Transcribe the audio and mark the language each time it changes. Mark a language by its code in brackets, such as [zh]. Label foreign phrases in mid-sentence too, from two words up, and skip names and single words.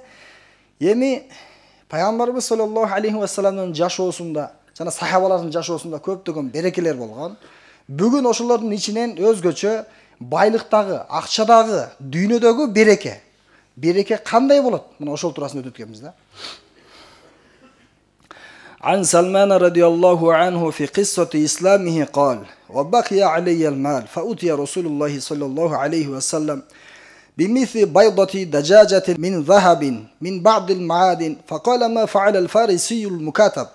[ky] Эми пайгамбарыбыз [ar] صلى الله عليه [ky] салламдын жашоосунда жана сахабалардын жашоосунда көптөгөн берекелер болгон. Бүгүн ошолордун ичинен өзгөчө байлыктагы, акчадагы, дүйнөдөгү береке. Береке кандай болот? Мына ошол туурасында өтөткөнбүз да. [ar] عن سلمان رضي الله عنه في قصة إسلامه قال: وبقي علي المال فأتي رسول الله صلى الله عليه وسلم بمثل بيضة دجاجة من ذهب من بعض المعادن فقال: ما فعل الفارسي المكاتب؟